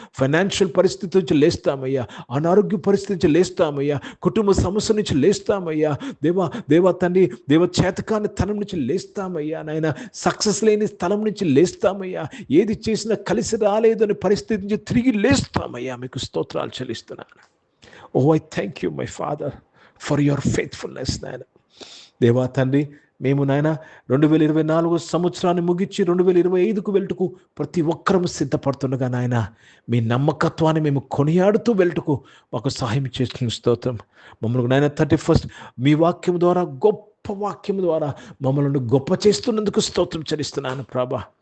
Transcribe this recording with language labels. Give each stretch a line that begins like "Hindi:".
Telugu: Financial పరిస్థితి నుంచి లేస్తామయ్యా, అనారోగ్య పరిస్థితి నుంచి లేస్తామయ్యా, కుటుంబ సమస్య నుంచి లేస్తామయ్యా. దేవా తండ్రి, చేతకాని తనం నుంచి లేస్తామయ్యా. నాయన సక్సెస్ లేని స్థలం నుంచి లేస్తామయ్యా. ఏది చేసినా కలిసి రాలేదు అనే పరిస్థితి నుంచి తిరిగి లేస్తామయ్యా. మీకు స్తోత్రాలు చెల్లిస్తున్నాను.
English: Oh, I thank you, my Father, for your faithfulness, నాయన.
Telugu: దేవా తండ్రి, మేము నాయన 2024 సంవత్సరాన్ని ముగించి 2025కు వెళ్ళుటకు ప్రతి ఒక్కరము సిద్ధపడుతుండగా నాయన మీ నమ్మకత్వాన్ని మేము కొనియాడుతూ వెళ్ళుటకు మాకు సహాయం చేస్తున్న స్తోత్రం. మమ్మల్ని నాయన 31 మీ వాక్యం ద్వారా, గొప్ప వాక్యం ద్వారా మమ్మల్ని గొప్ప చేస్తున్నందుకు స్తోత్రం చెల్లిస్తున్నాను ప్రభా.